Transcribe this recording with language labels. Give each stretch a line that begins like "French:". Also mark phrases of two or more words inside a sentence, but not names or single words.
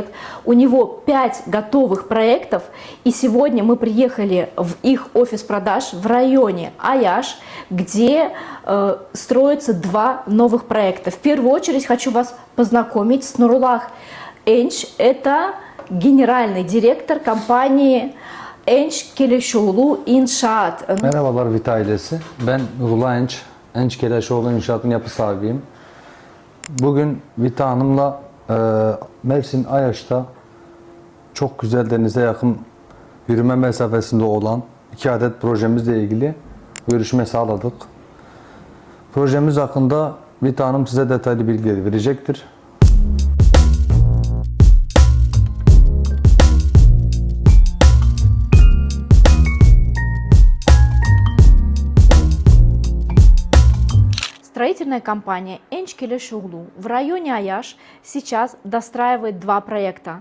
Russian: У него 5 готовых проектов, и сегодня мы приехали в их офис продаж в районе Аяш, где строятся 2 новых проекта. В первую очередь хочу вас познакомить с Нуруллах Энч. Это генеральный директор компании Энч Келешоулу İnşaat.
Turkish: Merhabalar Vita ailesi. Ben Nurullah Enç. Enç Keleşoğlu İnşaat'ın yapı sahibiyim. Bugün Vita Hanım'la Mersin Ayaş'ta çok güzel denize yakın yürüme mesafesinde olan 2 adet projemizle ilgili görüşme sağladık. Projemiz hakkında Vita Hanım size detaylı bilgileri verecektir.
Russian: Строительная компания Энч Келешоулу в районе Аяш сейчас достраивает 2 проекта.